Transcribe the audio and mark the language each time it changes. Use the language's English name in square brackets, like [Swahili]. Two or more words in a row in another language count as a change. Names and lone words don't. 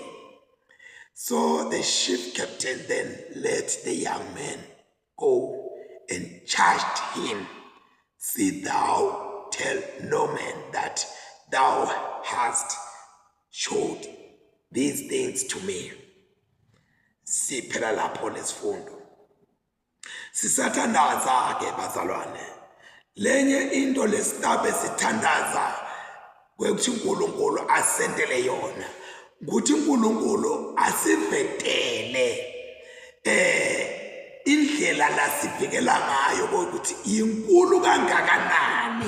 [English] So the ship captain then let the young man go and charged him, See thou tell no man that thou hast showed these things to me. [Swati] Siphela lapho lesifundo. Sisathandaza ke bazalwane. Lenye into lesitabe sithandaza kwekuthi uNkulunkulu asendele yona. Ukuthi uNkulunkulu asivetele indlela la sifikela ngayo ukuthi inkulu kangakanani.